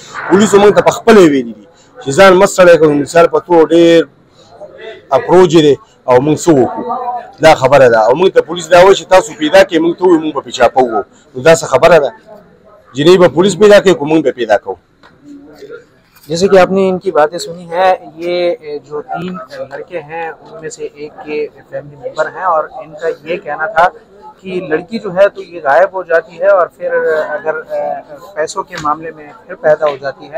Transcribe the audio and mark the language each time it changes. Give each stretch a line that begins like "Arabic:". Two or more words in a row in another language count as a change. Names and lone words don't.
Pashto: پولیسو موږ ته پخپله ویلي دي چې ځان مه ستړی کوئ. مثال په توګه ډېر اپروچ دی او موږ څه وکړو، دا خبره ده. او موږ ته پولیس دا وایي چې تاسو پیدا کړئ، موږ ته ووایو موږ به پې چاپه ووو. نو دا څه خبره ده؟ جینۍ به پولیس پیدا کوي که موږ به پیدا کوو؟
Urdu: جیسے کہ آپ نے ان کی باتیں سنی ہے، یہ جو 3 لڑکے ہیں ان میں سے ایک کے
English: family member
Urdu: ہیں اور ان کا یہ کہنا تھا کہ لڑکی جو ہے تو یہ غائب ہو جاتی ہے اور پھر اگر پیسوں کے معاملے میں پھر پیدا ہو جاتی ہے.